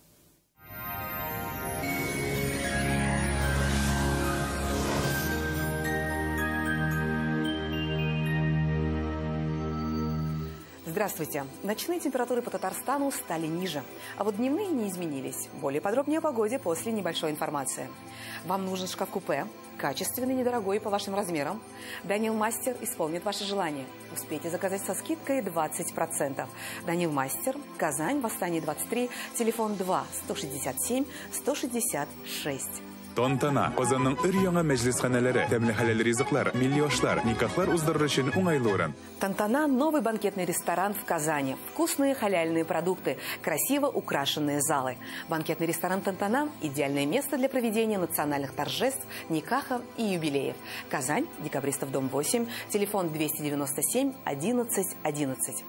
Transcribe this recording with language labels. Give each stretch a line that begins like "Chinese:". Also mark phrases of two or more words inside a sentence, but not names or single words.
Russian: Здравствуйте. Ночные температуры по Татарстану стали ниже, а вот дневные не изменились. Более подробнее о погоде после небольшой информации. Вам нужен шкаф-купе, качественный, недорогой по вашим размерам. Данил Мастер исполнит ваше желание. Успейте заказать со скидкой 20%. Данил Мастер, Казань, Восстание 23, телефон 2 167 166.
Tatar: Тантана. Казанның өр-яңа мәҗлесханәләре, тәмле хәләл ризыклар, милли-ашлар, никахлар уздырыр өчен уңайлы урын.
Russian: Тантана – новый банкетный ресторан в Казани. Вкусные халяльные продукты, красиво украшенные залы. Банкетный ресторан Тантана – идеальное место для проведения национальных торжеств, никахов и юбилеев. Казань, Декабристов, дом 8, телефон 297 11 11.